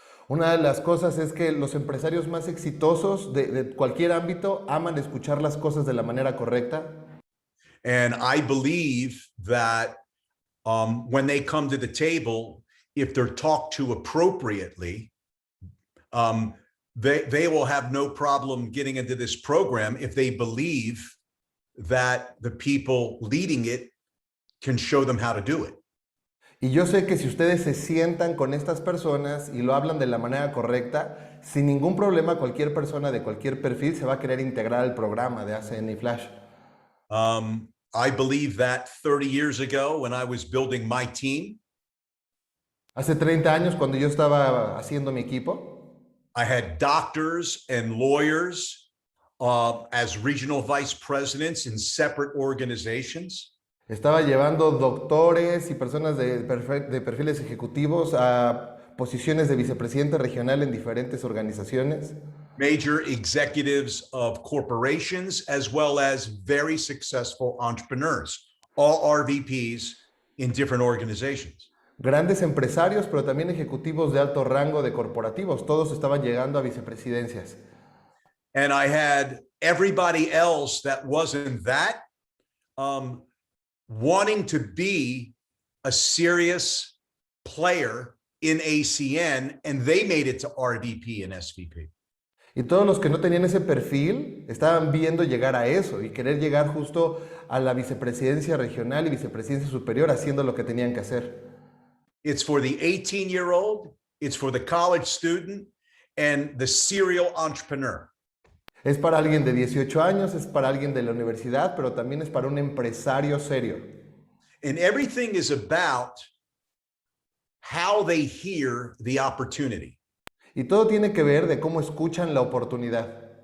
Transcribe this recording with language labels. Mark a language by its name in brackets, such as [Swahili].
[Spanish] Una de las cosas es que los empresarios más exitosos de cualquier ámbito aman escuchar las cosas de la manera correcta. [English] And I believe that when they come to the table, if they're talked to appropriately, they will have no problem getting into this program if they believe that the people leading it can show them how to do it. [Spanish] Y yo sé que si ustedes se sientan con estas personas y lo hablan de la manera correcta, sin ningún problema cualquier persona de cualquier perfil se va a querer integrar al programa de ACN y Flash. [English] I believe that 30 years ago when I was building my team, [Spanish] Hace 30 años cuando yo estaba haciendo mi equipo, [English] I had doctors and lawyers as regional vice presidents in separate organizations. [Spanish] estaba llevando doctores y personas de perfiles ejecutivos a posiciones de vicepresidente regional en diferentes organizaciones. [English] Major executives of corporations, as well as very successful entrepreneurs, all RVPs in different organizations. [Spanish] Grandes empresarios, pero también ejecutivos de alto rango de corporativos. Todos estaban llegando a vicepresidencias. [English] And I had everybody else that wasn't that wanting to be a serious player in ACN, and they made it to RVP and SVP. [Spanish] Y todos los que no tenían ese perfil estaban viendo llegar a eso y querer llegar justo a la vicepresidencia regional y vicepresidencia superior haciendo lo que tenían que hacer. [English] It's for the 18-year-old, it's for the college student, and the serial entrepreneur. [Spanish] Es para alguien de 18 años, es para alguien de la universidad, pero también es para un empresario serio. [English] And everything is about how they hear the opportunity. [Spanish] Y todo tiene que ver de cómo escuchan la oportunidad.